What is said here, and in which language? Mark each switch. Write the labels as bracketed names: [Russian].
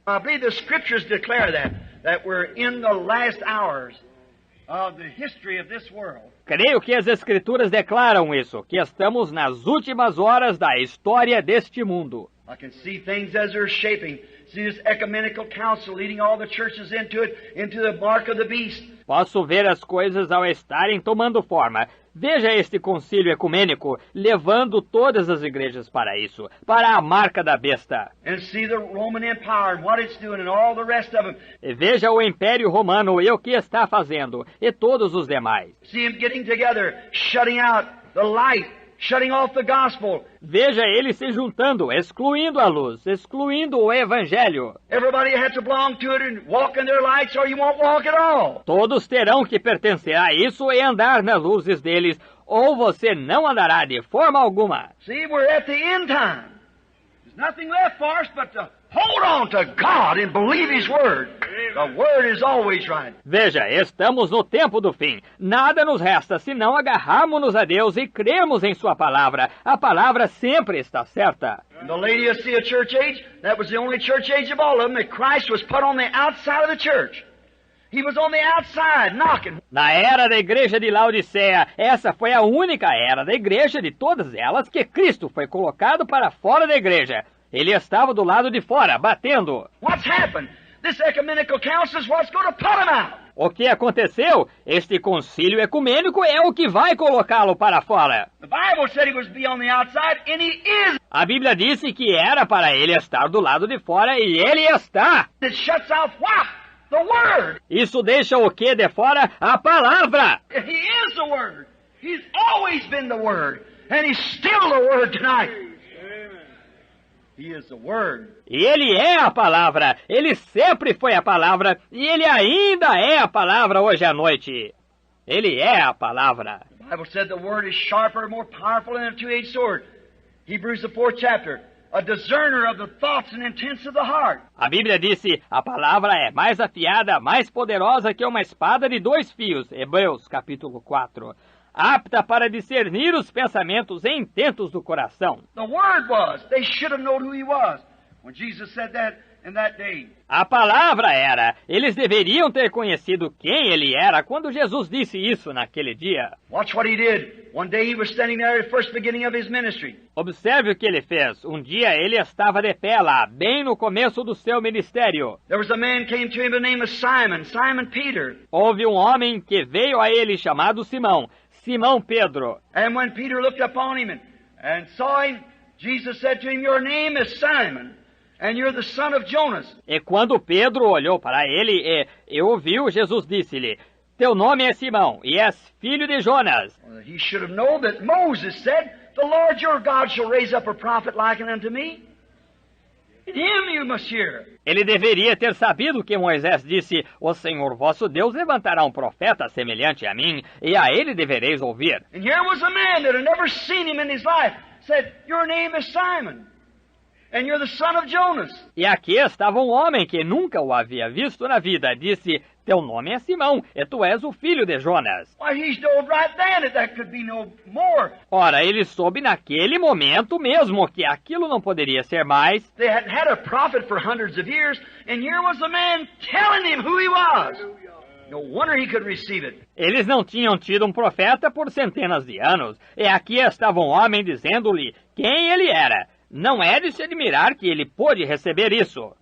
[English] I believe the Scriptures declare that we're in the last hours of the history of this world. [Portuguese] Creio que as Escrituras declaram isso, que estamos nas últimas horas da história deste mundo. [English] I can see things as they're shaping. See this ecumenical council leading all the churches into it, into the mark of the beast. [Portuguese] Posso ver as coisas ao estarem tomando forma. Veja este concílio ecumênico levando todas as igrejas para isso, para a marca da besta. [English] And see the Roman Empire and what it's doing and all the rest of them. [Portuguese] E veja o Império Romano e o que está fazendo, e todos os demais. [English] See them getting together, shutting out the light, shutting off the gospel. [Portuguese] Veja eles se juntando, excluindo a luz, excluindo o Evangelho. [English] Everybody has to belong to it and walk in their lights or you won't walk at all. [Portuguese] Todos terão que pertencer a isso e andar nas luzes deles, ou você não andará de forma alguma. [English] See, we're at the end time. There's nothing left for us but to hold on to God and believe His Word. The Word is always right. [Portuguese] Veja, estamos no tempo do fim. Nada nos resta senão agarrarmos-nos a Deus e crermos em Sua palavra. A palavra sempre está certa. [English] In the Laodicea church age, that was the only church age of all of them that Christ was put on the outside of the church. He was on the outside, knocking. [Portuguese] Na era da igreja de Laodiceia, essa foi a única era da igreja de todas elas que Cristo foi colocado para fora da igreja. Ele estava do lado de fora, batendo. [English] What's happened? This ecumenical council is what's going to put him out. [Portuguese] O que aconteceu? Este concílio ecumênico é o que vai colocá-lo para fora. [English] The Bible said he was to be on the outside, and he is. [Portuguese] A Bíblia disse que era para ele estar do lado de fora e ele está. [English] It shuts out what? The Word. [Portuguese] Isso deixa o que de fora? A palavra. [English] He is the Word. He's always been the Word, and he's still the Word tonight. He is the Word. [Portuguese] E ele é a palavra. Ele sempre foi a palavra e ele ainda é a palavra hoje à noite. Ele é a palavra. [English] The Bible said the Word is sharper, more powerful than a two-edged sword. Hebrews the 4th chapter. A discerner of the thoughts and intents of the heart. [Portuguese] A Bíblia disse, a palavra é mais afiada, mais poderosa que uma espada de 2 fios. Hebreus capítulo 4. Apta para discernir os pensamentos e intentos do coração. [English] The Word was. They should have known who He was when Jesus said that in that day. [Portuguese] A palavra era. Eles deveriam ter conhecido quem ele era quando Jesus disse isso naquele dia. [English] Watch what He did. One day He was standing there at the first beginning of His ministry. [Portuguese] Observe o que ele fez. Um dia ele estava de pé lá, bem no começo do seu ministério. [English] There was a man came to him by the name of Simon, Simon Peter. [Portuguese] Houve um homem que veio a ele chamado Simão, Simão Pedro. [English] And when Peter looked upon him and saw him, Jesus said to him, your name is Simon. and you're the son of Jonas. [Portuguese] E quando Pedro olhou para ele e ouviu, Jesus disse-lhe, teu nome é Simão, e és filho de Jonas. [English] Well, he should have known that Moses said, the Lord your God shall raise up a prophet like unto me. In him you must hear. [Portuguese] Ele deveria ter sabido que Moisés disse, o Senhor vosso Deus levantará um profeta semelhante a mim, e a ele devereis ouvir. [English] And here was a man that had never seen him in his life, said, your name is Simon, and you're the son of Jonas. [Portuguese] E aqui estava um homem que nunca o havia visto na vida, disse, teu nome é Simão, e tu és o filho de Jonas. [English] Why, he told right then that could be no more. [Portuguese] Ora, ele soube naquele momento mesmo que aquilo não poderia ser mais. [English] They hadn't had a prophet for hundreds of years, and here was a man telling him who he was. No wonder he could receive it. [Portuguese] Eles não tinham tido um profeta por centenas de anos, e aqui estava um homem dizendo-lhe quem ele era. Não é de se admirar que ele pôde receber isso.